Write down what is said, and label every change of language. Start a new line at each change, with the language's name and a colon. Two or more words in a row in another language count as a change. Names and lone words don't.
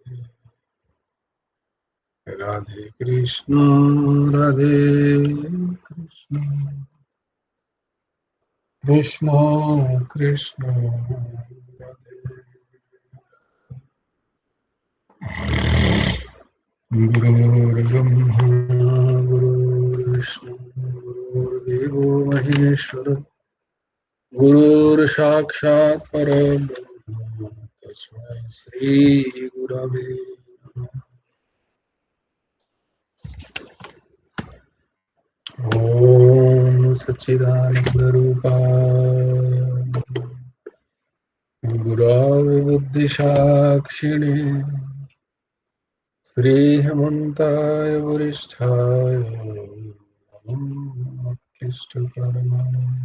Sanskrit: রাধে কৃষ্ণ রাধে কৃষ্ণ, কৃষ্ণ কৃষ্ণ রাধে। গুরুর্ব্রহ্মা গুরুর্বিষ্ণু গুরুর্দেবো মহেশ্বর, গুরুর সাক্ষাৎ পরব্রহ্ম তস্मै শ্রী গুরবে নমঃ। ओम सच्चिदानंद रूपाय गुरवे बुद्धि साक्षिणे, श्री हेमंताय वरिष्ठाय नमः इष्टकर्मणे